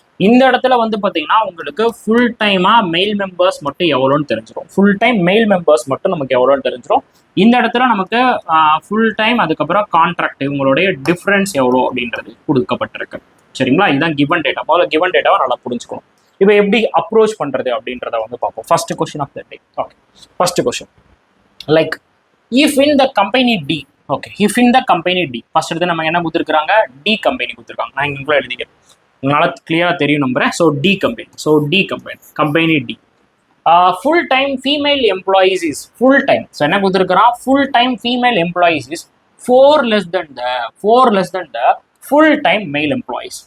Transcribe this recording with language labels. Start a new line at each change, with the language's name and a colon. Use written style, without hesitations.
Tamil: இந்த இடத்துல வந்து பார்த்தீங்கன்னா உங்களுக்கு ஃபுல் டைமா மெயில் மெம்பர்ஸ் மட்டும் எவ்வளோன்னு தெரிஞ்சிடும். ஃபுல் டைம் மெயில் மெம்பர்ஸ் மட்டும் நமக்கு எவ்வளோன்னு தெரிஞ்சிடும். இந்த இடத்துல நமக்கு ஃபுல் டைம் அதுக்கப்புறம் கான்ட்ராக்ட் இவங்களுடைய டிஃப்ரென்ஸ் எவ்வளோ அப்படின்றது கொடுக்கப்பட்டிருக்கு. சரிங்களா? இதுதான் கிவன் டேட்டா. முதல்ல கிவன் டேட்டாவை நல்லா புரிஞ்சுக்கணும். இப்போ எப்படி அப்ரோச் பண்றது அப்படின்றத வந்து பார்ப்போம்.
English: First question of the day. Okay, first question like if in the company D. Okay, if in the company D.
Tamil: First எடுத்து நம்ம என்ன கொடுத்துருக்காங்க, டி கம்பெனி கொடுத்துருக்காங்க. நான் இங்கே எழுதிக்கிறேன், நல்லா கிளியரா தெரியும் நம்புறேன்.
English: So D company D full time female employees is full time. So
Tamil: என்ன கொடுத்துருக்கான்,
English: Full time female employees is 4 less than the full time male employees.